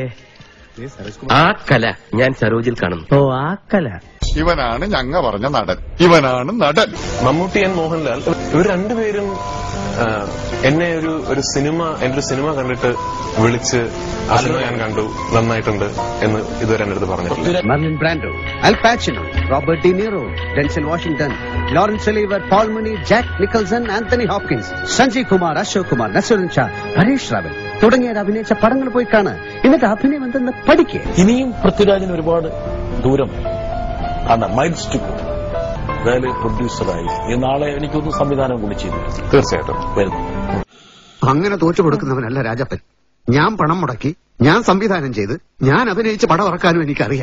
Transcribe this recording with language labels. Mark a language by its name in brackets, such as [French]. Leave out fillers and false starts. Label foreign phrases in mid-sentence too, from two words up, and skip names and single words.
[Malayalam] ആ കല ഞാൻ സരോജിൽ കാണുന്നു. ഓ, ആ കല. ഇവനാണ് ഞങ്ങ പറഞ്ഞ നടൻ. ഇവനാണ് നടൻ. മമ്മൂട്ടി ആൻഡ് മോഹൻലാൽ ഇവർ രണ്ടുപേരും എന്നെ ഒരു സിനിമ, എന്റെ ഒരു സിനിമ കണ്ടിട്ട് വിളിച്ച് ആ സിനിമ ഞാൻ കണ്ടു, നന്നായിട്ടുണ്ട് എന്ന് ഇതുവരെ എന്റെ അടുത്ത് പറഞ്ഞിട്ടില്ല. Marlon Brando, Al Pacino, Robert De Niro, Denzel Washington, Laurence Olivier, Paul Mooney, Jack Nicholson, Anthony Hopkins, Sanjay Kumar, Ashok Kumar, Nasiruddin Shah, Harish Rawal തുടങ്ങിയവർ അഭിനയിച്ച പടങ്ങൾ പോയി കാണാൻ. എന്നിട്ട് അഭിനയം എന്തെന്ന് പഠിക്കുക. ഇനിയും പൃഥ്വിരാജിന് ഒരുപാട് ദൂരം ആണ്, [English] miles to go. [Malayalam] അതായത് പ്രൊഡ്യൂസറായി ഈ നാളെ എനിക്കൊന്നും സംവിധാനം കൂടി ചെയ്തു തീർച്ചയായിട്ടും വരുന്നു. അങ്ങനെ തോറ്റു കൊടുക്കുന്നവനല്ല രാജപ്പൻ. ഞാൻ പണം മുടക്കി, ഞാൻ സംവിധാനം ചെയ്ത്, ഞാൻ അഭിനയിച്ച് പടം ഇറക്കാനും എനിക്കറിയാം.